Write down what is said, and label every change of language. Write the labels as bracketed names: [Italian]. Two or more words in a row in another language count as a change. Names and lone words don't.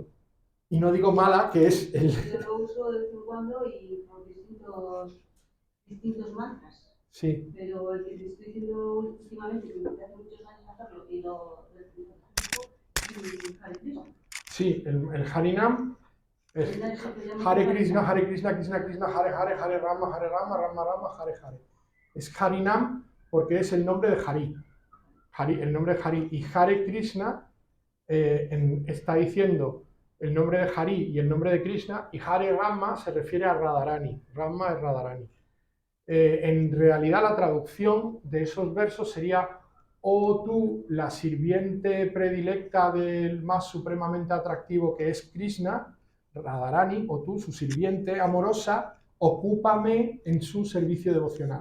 [Spanish] Y no digo mala, que es el... Yo lo uso de vez en cuando y por distintos mantras. Sí. Pero el que te estoy diciendo últimamente, que me hace muchos años hacerlo y lo Hare Krishna. Sí, el Harinam es Hare Krishna, Hare Krishna, Krishna Krishna, Hare Hare, Hare Rama, Rama Rama, Hare Hare. Es Harinam porque es el nombre de Hari. El nombre de Hari. Y Hare Krishna está diciendo el nombre de Hari y el nombre de Krishna, y Hare Rama se refiere a Radharani. Rama es Radharani. En realidad la traducción de esos versos sería: oh tú, la sirviente predilecta del más supremamente atractivo que es Krishna, Radharani, o tú, su sirviente amorosa, ocúpame en su servicio devocional.